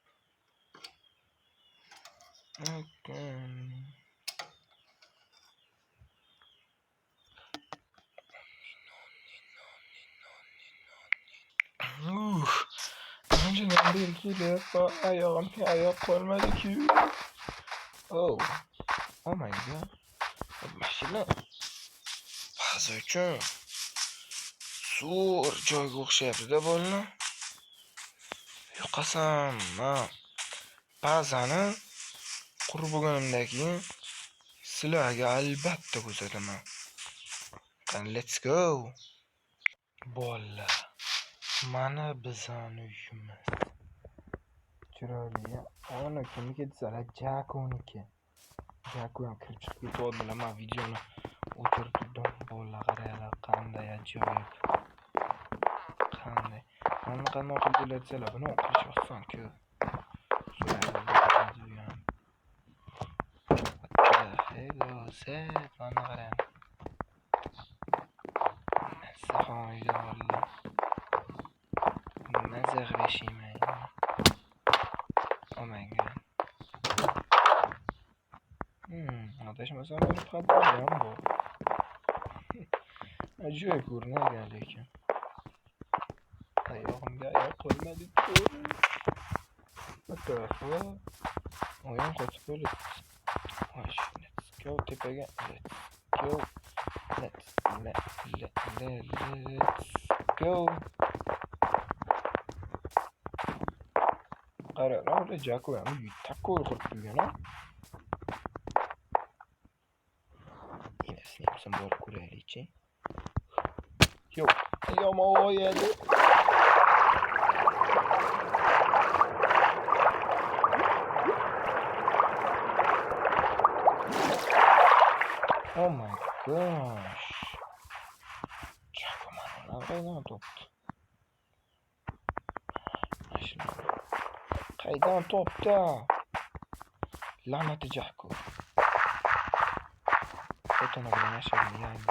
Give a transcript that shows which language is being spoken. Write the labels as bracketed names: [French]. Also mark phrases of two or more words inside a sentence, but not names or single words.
[Uzbek] Anchadan beri kelyapman, oyog'imga oyoq qolmadi-ku. [English] Oh my god. [Uzbek] Mashina baza uchun zo'r joyga o'xshayapti-da bolalar. Yo'qasam, men bazani qurib bo'lganimdan keyin sizlarga albatta ko'rsataman. [English] Let's go. [Uzbek] Bolalar, mana bizani uyimiz. Chiroyli. Ana kimniki desalar, Jakoniki. Jako ham kirib chiqib ketyaptilar. Men videoni o'chirib turdim. Bolalar qaranglar, qanday ajoyib. Qanday. Mana qanday qilib bo'ladsalar, buni qilish oson-ku. Mana qarang. Mazza qilishmayman. [English] Oh my god. [Uzbek] Adashmasam bir qadam ham bor. Ajoyib ko'rinadi lekin. Oyog'imga oyoq qolmadi-ku. Atrofi oyog'im qotib qoldi. [English] Let's go tepaga. Let's go. Let's go. [Uzbek] Qaranglar, Jako ham takoy qilib qo'ygan-a. Endi ham borib ko'raylik-chi. Yo'q, yomon edi. [English] Oh my gosh. [Uzbek] Jako mana qaydan topdi? Qaydan topdi? La'nati Jako. Fotona bilan yashagan yangi.